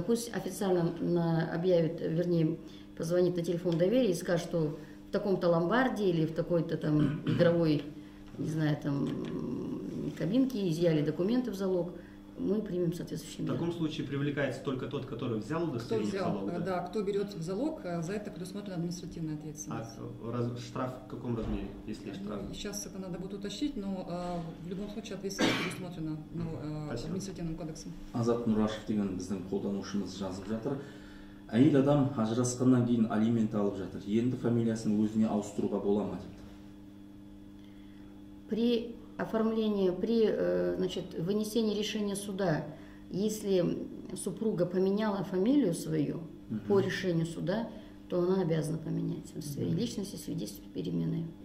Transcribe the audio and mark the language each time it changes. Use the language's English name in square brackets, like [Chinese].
[Russian] Пусть официально объявит, вернее, позвонит на телефон доверия и скажет, что в таком-то ломбарде или в такой-то там игровой, не знаю, там кабинке изъяли документы в залог, мы примем соответствующие меры. В таком случае привлекается только тот, который взял удостоверение в залог? Да, кто берет в залог, за это предусмотрена административная ответственность. А штраф в каком размере, если штраф? Сейчас это надо будет уточнить, но в любом случае ответственность предусмотрена административным кодексом. [Kazakh] Азат Нурашев деген біздің қолданушымыз жазып жатыр. Әйел адам ажырасқаннан кейін алимент алып жатыр. Енді фамилиясын өзіне ауыстыруға бола ма дейді. [Russian] При оформлении, значит, вынесении решения суда, если супруга поменяла фамилию свою по решению суда, то она обязана поменять удостоверение личности, свидетельство перемены.